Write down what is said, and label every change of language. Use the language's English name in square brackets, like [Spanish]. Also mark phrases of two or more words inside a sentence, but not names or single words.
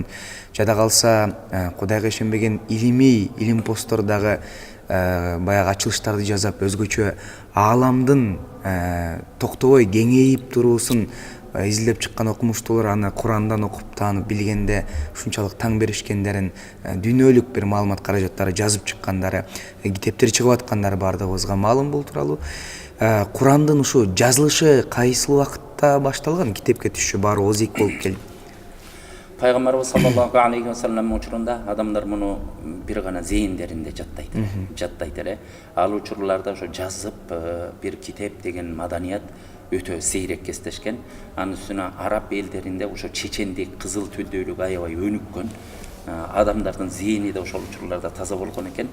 [Kyrgyz] Жада калса Кудайга ишенбеген илим посттордагы баягы ачылыштарды жазап, өзгөчө ааламдын токтобой кеңейип туруусун изилдеп чыккан окумуштуулар аны Курандан окуп таанып билгенде ушунчалык таң беришкендерин, дүйнөлүк бир маалымат каражаттары жазып чыккандары, китептер чыгып аткандары бардыгыбызга маалым бул тууралуу. Курандын ушу жазылышы кайсыл убакытта башталган, китепке түшүшү баары озик болуп келди? Пайгамбарыбыз [Arabic] صلى الله عليه وسلم [Kyrgyz] учурунда адамдар муну бир гана зээндеринде жаттайт эле. Ал учурларда ошо жазып бир китеп деген маданият өтө сейрек кестешкен. Анын үстүнө араб элдеринде ошо чечендик, кызыл түлдөөлүк аябай өнүккөн. Адамдардын зээни да ошол учурларда таза болгон экен.